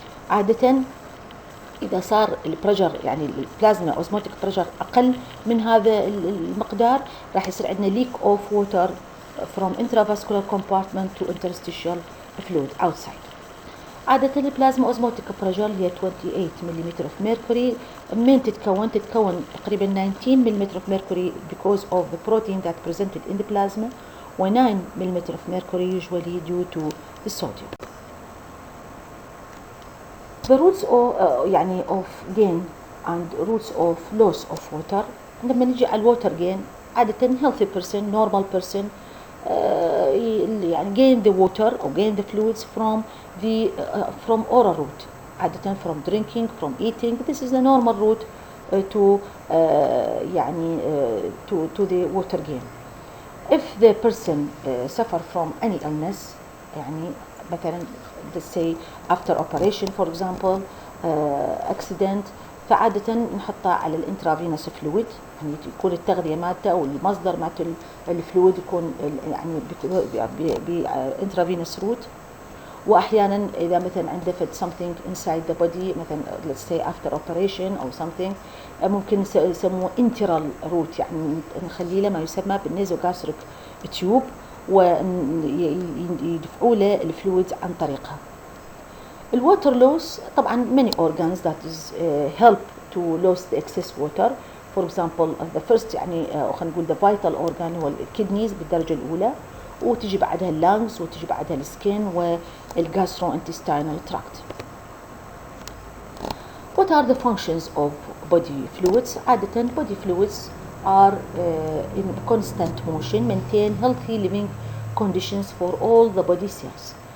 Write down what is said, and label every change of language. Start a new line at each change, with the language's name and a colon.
Arabic: عادة إذا صار البريشر يعني البلازما أوزموتيك بريشر أقل من هذا المقدار راح يصير عندنا
English: leak of water from intravascular compartment to interstitial fluid outside.
Arabic: عادة البلازما أوزموتيك بريشر هي 28 ملم
English: of mercury.
Arabic: من تتكون تقريبا 19 ملم
English: of mercury because of the protein that presented in the plasma, و 9 ملم of mercury usually due to the sodium. The roots يعني of gain and roots of loss of water.
Arabic: لما نجي على الووتر
English: gain عادة healthy person, normal person يعني gain the water or gain the fluids from the from oral route. عادة from drinking, from eating. This is the normal route to يعني to the water gain. If the person suffer from any illness
Arabic: يعني مثلا
English: let's say after operation for example accident,
Arabic: فعادة نحطها على الانترافينوس فلويد، يعني يكون التغذية مالته أو المصدر مالته الفلويد يكون يعني بانترافينوس روت. وأحيانا إذا مثلا عنده
English: something inside the body
Arabic: مثلا
English: let's say after operation
Arabic: أو something ممكن يسموه enteral route، يعني نخلي له ما يسمى بالنيزوغاستريك تيوب ويدفعوا له الفلويد عن طريقها.
English: الwater loss طبعا many organs that is help to lose the excess water. For example the first
Arabic: يعني خلينا نقول
English: the vital organ
Arabic: هو الكدنيز بالدرجة الأولى، وتجي بعدها اللانجز وتجي بعدها السكين والجاستروانتستينال تراكت.
English: What are the functions of body fluids? عادة body fluids are in constant motion, maintain healthy living conditions for all the body cells.